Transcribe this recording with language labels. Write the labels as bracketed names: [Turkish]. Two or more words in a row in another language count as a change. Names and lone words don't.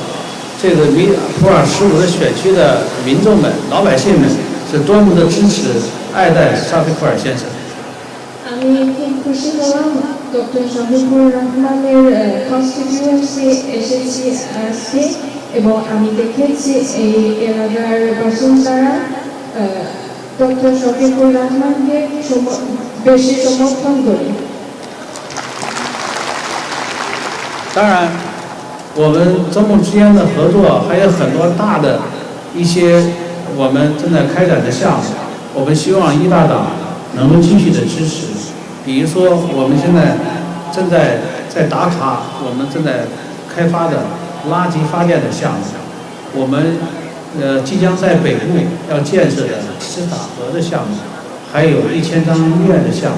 [Chinese] 这个普洱15的选区的民众们、老百姓们是多么的支持、爱戴沙菲托尔先生。 [Bangla] আমি খুব খুশি হলাম ডক্টর শফিকুর রহমানের কনস্টিটিউয়েন্সি এসেছি আজকে এবং আমি দেখেছি এই এলাকার বাসিন্দারা ডক্টর শফিকুর রহমানকে বেশি সমর্থন করে। [Chinese] 当然。我们中孟之间的合作还有很多大的一些我们正在开展的项目，我们希望一大党能够继续的支持。比如说，我们现在正在达卡，我们正在开发的垃圾发电的项目，我们即将在北部要建设的斯塔河的项目，还有1000张医院的项目。